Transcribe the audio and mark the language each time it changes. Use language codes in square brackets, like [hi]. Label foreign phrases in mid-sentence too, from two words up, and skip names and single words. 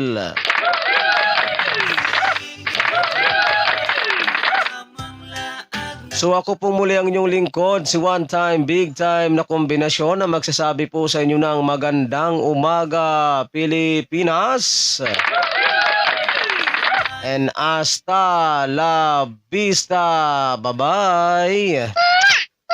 [tl] So ako po muli ang inyong lingkod, si One Time Big Time na kombinasyon, na magsasabi po sa inyo ng magandang umaga Pilipinas. [es] And hasta la vista. [en] Bye-bye.